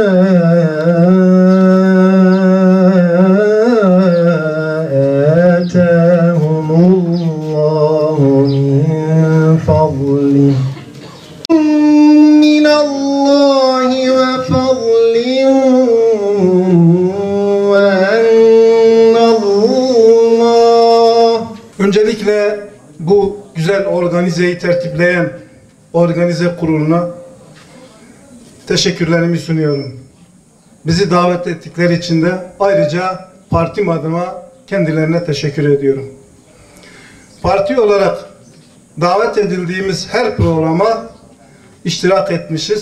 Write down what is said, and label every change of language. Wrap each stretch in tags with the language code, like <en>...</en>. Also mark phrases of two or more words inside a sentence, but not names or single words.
<ar>آتَاهُمُ اللّٰهُ مِنْ فَضْلِهِ مِنَ اللّٰهِ وَفَضْلٍ وَأَنَّ اللّٰهَ.</ar> <tr>Öncelikle bu güzel organizeyi tertipleyen organize kuruluna teşekkürlerimi sunuyorum. Bizi davet ettikleri için de ayrıca partim adıma kendilerine teşekkür ediyorum. Parti olarak davet edildiğimiz her programa iştirak etmişiz.</tr>